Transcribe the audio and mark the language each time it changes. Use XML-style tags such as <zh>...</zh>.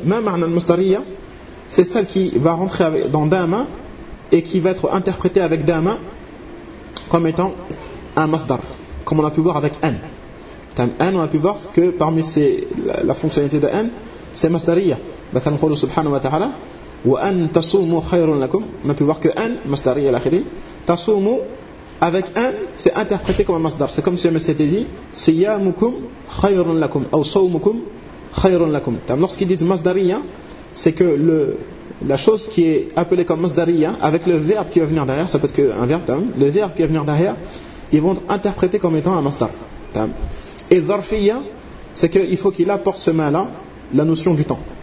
<fr>Ma ma'na al-masdariya, c'est celle qui va rentrer dans dama et qui va être interprétée avec dama comme étant un masdar, comme on a pu voir avec an. An, on a pu voir que parmi ces, la fonctionnalité de an, c'est masdariya. Mathalan, qu'on dit subhanahu wa ta'ala.</fr> <ar>وأن تصوموا خير لكم.</ar> <fr>On a pu voir que</fr> <ar>أن مصدرية الأخيرين تصوموا</ar> <fr>avec أن c'est interprété comme un مصدر. C'est comme si on s'était dit</fr> <ar>صيامكم خير لكم أو صومكم خير لكم.</ar> <fr>Lorsqu'ils disent مصدرية, c'est que la chose qui est appelée comme مصدرية avec le verbe qui va venir derrière, ça peut être qu'un verbe, le verbe qui va venir derrière, ils vont interpréter comme étant un مصدر. Et ظرفية, c'est qu'il faut qu'il apporte ce mal là la notion du temps.</fr>